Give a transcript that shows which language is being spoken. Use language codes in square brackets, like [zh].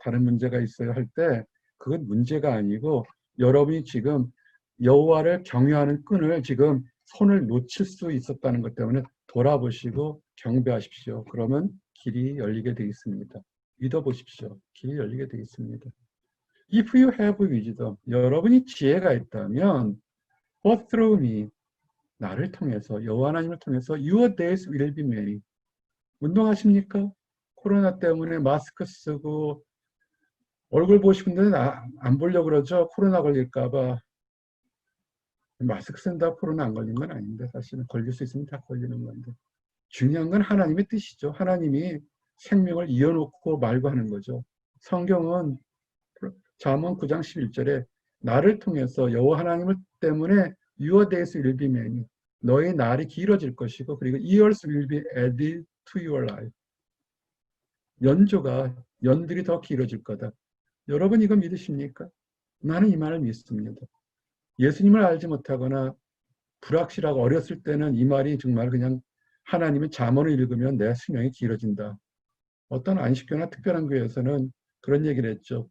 [ko] 다른 문제가 있어요 할 때 그건 문제가 아니고 여러분이 지금 여호와를 경외하는 끈을 지금 손을 놓칠 수 있었다는 것 때문에 돌아보시고 경배하십시오. 그러면 길이 열리게 되어 있습니다. 믿어보십시오. 길이 열리게 되어 있습니다. [en] If you have wisdom, [ko] 여러분이 지혜가 있다면 [en] Go through me, [ko] 나를 통해서, 여호와 하나님을 통해서 [en] Your days will be many. [ko] 운동하십니까? 코로나 때문에 마스크 쓰고 얼굴 보고 싶은데 안 보려고 그러죠. 코로나 걸릴까 봐. 마스크 쓴다고 코로나 안 걸린 건 아닌데 사실은 걸릴 수 있으면 다 걸리는 건데. 중요한 건 하나님의 뜻이죠. 하나님이 생명을 이어놓고 말고 하는 거죠. 성경은 잠언 9장 11절에 나를 통해서 여호와 하나님을 때문에 [en] Your days will be many. [ko] 너의 날이 길어질 것이고 그리고 [en] years will be added to your life. [ko] 연들이 더 길어질 거다. 여러분 이거 믿으십니까? 나는 이 말을 믿습니다. 예수님을 알지 못하거나 불확실하고 어렸을 때는 이 말이 정말 그냥 하나님의 잠언을 읽으면 내 수명이 길어진다. 어떤 안식교나 특별한 교회에서는 그런 얘기를 했죠.